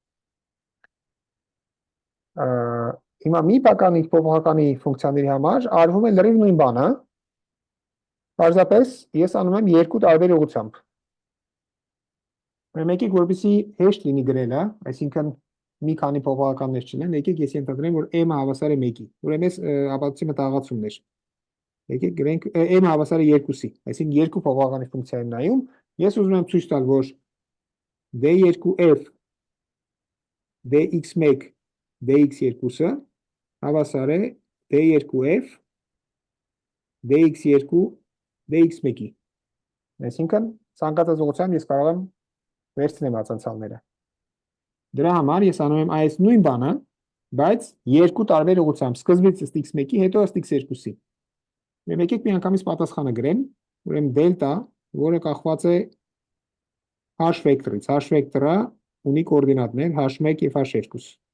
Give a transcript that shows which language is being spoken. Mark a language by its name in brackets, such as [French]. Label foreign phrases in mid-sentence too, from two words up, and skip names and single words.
[Armenian] Հիմա մի բականի փոփոխականի ֆունկցիաների համար արվում է լրիվ նույն բանը, պարզապես ես անում եմ երկու տարբեր ուղղությամբ։ Եկեք որպեսզի հեշտ լինի գրելը, այսինքն մի քանի փոփոխականներ չլինեն, եկեք ես ենթադրեմ, որ m-ը հավասար է 1-ի, ուրեմն այս ապացույցի մտահղացումն էր։ Եկեք գրենք m-ը հավասար է 2-ի, այսինքն երկու փոփոխականի ֆունկցիա են նայում, ես ուզում եմ ցույց տալ, որ d2f dx1 dx2-ը հավասար է d2f dx2 dx1-ի։ Այսինքն ցանկացած ուղղությամբ ես կարող եմ վերցնեմ ածանցալները։ Դրա համար ես անում եմ այս նույն բանը, բայց երկու տարբեր ուղղությամբ, սկզբից ըստ x1-ի, հետո ըստ x2-ի։ Եկեք միանգամից պատասխանը գրեմ, ուրեմն դելտա, որը կախված է h վեկտորից, h վեկտորը ունի կոորդինատներ h1 եւ h2։